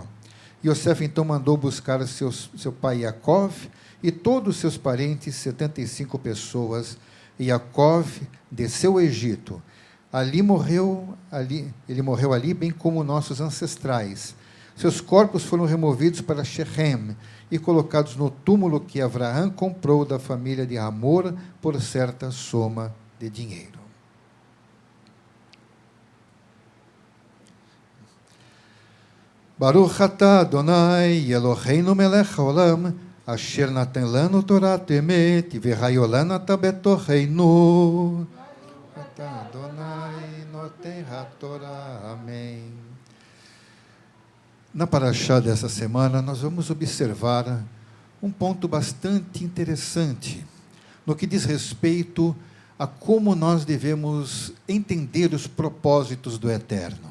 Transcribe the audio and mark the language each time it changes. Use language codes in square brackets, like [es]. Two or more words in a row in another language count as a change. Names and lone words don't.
[pt] Iosef então mandou buscar seu pai Jacó e todos os seus parentes, 75 pessoas, e Jacó desceu ao Egito. Ele morreu ali, bem como nossos ancestrais. Seus corpos foram removidos para Shechem e colocados no túmulo que Abraão comprou da família de Hamor por certa soma de dinheiro. [he] ברוך אתה אדני אלוהינו מלך העולם אשר נתן לנו תורת אמת והיולנו אתה בתוכנו. אתה אדני נותן התורה. [pt] Amém. Na paraxá dessa semana, nós vamos observar um ponto bastante interessante no que diz respeito a como nós devemos entender os propósitos do Eterno.